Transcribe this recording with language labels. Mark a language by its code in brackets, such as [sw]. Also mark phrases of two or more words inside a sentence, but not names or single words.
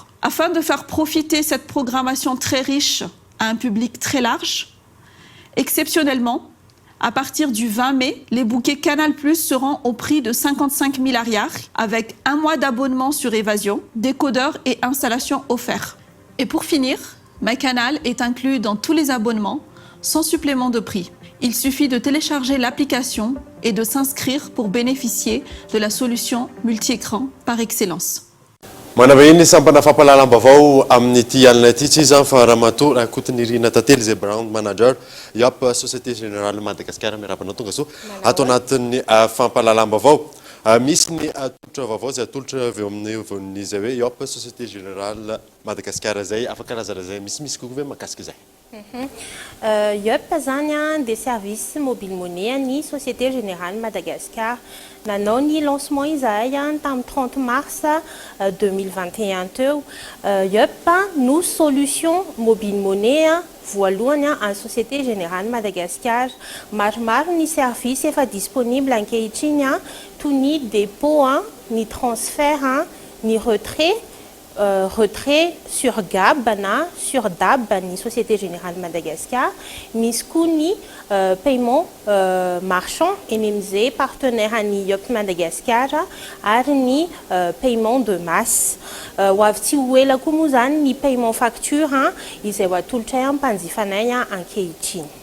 [fr] Afin de faire profiter cette programmation très riche à un public très large, exceptionnellement, à partir du 20 mai, les bouquets Canal+ seront au prix de 55 000 ariars avec un mois d'abonnement sur Évasion, décodeur et installation offerts. Et pour finir, MyCanal est inclus dans tous les abonnements sans supplément de prix. Il suffit de télécharger l'application et de s'inscrire pour bénéficier de la solution multi-écran par excellence. [mg] Manavahiny sampana fampalalam-bavao amin'ity alina ity tsy zany fa Ramatoa Ankoatin'Irina Tantely zay [en] brand manager [mg] IAP Société Générale Madagascar miarabanao tonga so atao anatin'ny fampalalam-bavao misy ny atolotra vaovao zay atolotra avy eo amin'ny vonin'izy hoe IAP Société Générale Madagascar zay afaka karazana zay misy kokoa hoe mahakasika zay. IAP zany [fr] des services mobile monnaie [mg] ny Société Générale Madagascar nanao ny lancement izahay tamin'ny 30 mars 2021 teo. IAP no [fr] solution mobile monnaie [mg] voalohany en Société Générale Madagascar. Maromaro ny service efa disponible ankehitriny toy ny dépôt, ny transfert, ny retrait sur GAB na sur DAB ny Société Générale Madagascar, misy koa ny [fr] paiement marchand [mg] eny amin'izay partenaire any IAP Madagascar ary ny [fr] paiement de masse. [mg] Ho avy tsy ho ela koa moa zany ny [fr] paiement facture [mg] izay ho atolotra amin'ny mpanjifanay ankehitriny.